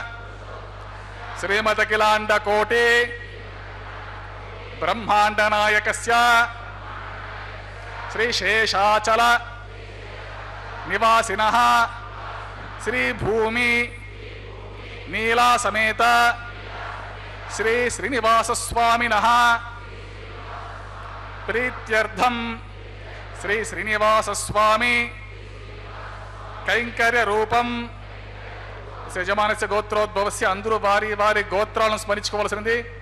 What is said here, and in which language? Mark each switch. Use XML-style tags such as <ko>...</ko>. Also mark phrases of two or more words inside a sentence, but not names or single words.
<sa>ಶ್ರೀಮದಖಿಲಾಂಡಕೋಟಿ ಬ್ರಹ್ಮಾಂಡನಾಯಕಸ್ಯ ಶ್ರೀಶೇಷಾಚಲ ನಿವಾಸಿನಃ ಶ್ರೀಭೂಮಿ ನೀಲಾ ಸಮೇತ ಶ್ರೀ ಶ್ರೀನಿವಾಸ ಸ್ವಾಮಿನಃ ಪ್ರೀತ್ಯರ್ಥಂ ಶ್ರೀ ಶ್ರೀನಿವಾಸ ಸ್ವಾಮಿ కైంకర్య రూపం యజమానస్య గోత్రోద్భవస్య</sa> <te>అందరూ వారి వారి గోత్రాలను స్మరించుకోవాల్సింది.</te>